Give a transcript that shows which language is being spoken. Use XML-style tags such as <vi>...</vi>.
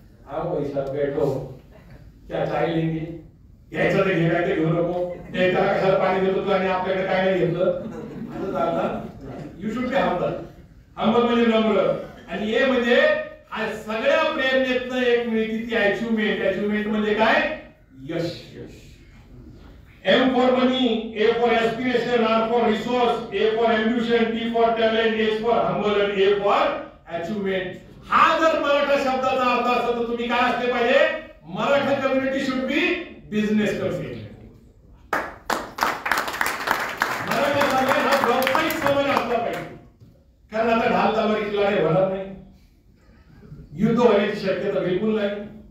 <mr>हा पैसा</mr> <hi>बैठो, क्या चाय लेंगे,</hi> <mr>घ्यायचं ते घे, काय ते घेऊ नको, त्याला कशाला पाणी देतो आणि आपल्याकडे काय नाही घेतलं असं चालणार.</mr> <en>You should be humble.</en> <mr>Humble म्हणजे नम्र. आणि ए म्हणजे सगळ्या प्रेरणेतनं एक मिळते ती अचिव्हमेंट. अचिव्हमेंट म्हणजे काय? यश.</mr> <en>M for money, A for aspiration, R for resource, A for ambition, T for talent, H for humble and A for achievement.</en> <mr>हा जर मराठा शब्दाचा अर्थ असेल तर तुम्ही काय असले पाहिजे?</mr> <en>Maratha community should be business community.</en> <mr>Maratha समाज हा व्यावसायिक समाज असला पाहिजे, कारण आता ढाल तलवारीची लढाई होणार नाही, युद्ध होण्याची शक्यता बिलकुल नाही.</mr>